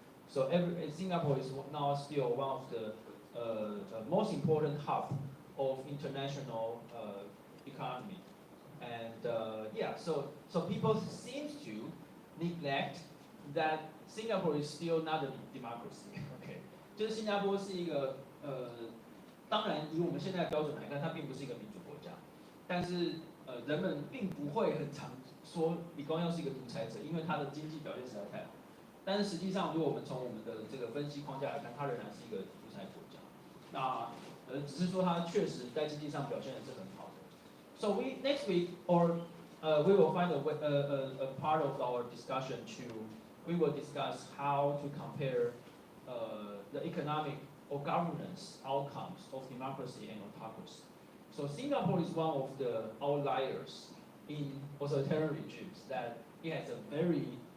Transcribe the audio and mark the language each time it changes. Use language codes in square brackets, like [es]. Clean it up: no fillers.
[en] So Singapore is now still one of the most important hub of international economy, and yeah, so people seem to neglect that Singapore is still not a democracy. [zh] OK， 就是新加坡是一个当然以我们现在的标准来看，它并不是一个民主国家，但是人们并不会很常说李光耀是一个独裁者，因为他的经济表现实在太好。但是实际上，如果我们从我们的这个分析框架来看，它仍然是一个独裁国家。那只是说它确实在经济上表现的是很好的。 [en] So next week we will find a part of our discussion we will discuss how to compare the economic or governance outcomes of democracy and autocracy. So Singapore is one of the outliers in authoritarian regimes that it has a very